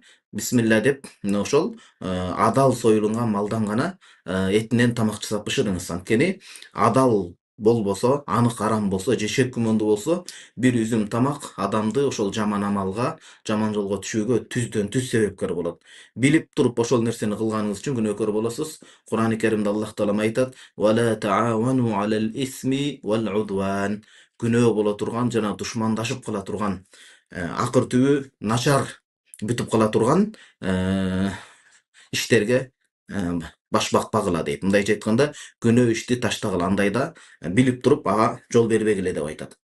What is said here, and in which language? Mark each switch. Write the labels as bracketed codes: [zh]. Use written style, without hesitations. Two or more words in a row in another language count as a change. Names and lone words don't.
[ky] Бисмилла деп, мына ошол адал союлган малдан гана этинен тамак жасап бышырыңыз. Анткени адал болбосо, анык арам болсо, же шек күмөндүү болсо, бир үзүм тамак адамды ошол жаман амалга, жаман жолго түшүүгө түздөн түз себепкер болот. Билип туруп ошол нерсени кылганыңыз үчүн күнөөкөр болосуз. Кур'ани Керимде Аллах Таала айтат: [ar] "ولا تعاونوا على الإثم والعدوان". [ky] Күнөө боло турган жана душмандашып кала турган, акыр түбү начар бүтүп кала турган иштерге баш бакпагыла дейт. Мындайча айтканда, күнөө ишти таштагыла. Андайда билип туруп ага жол бербегиле деп айтат.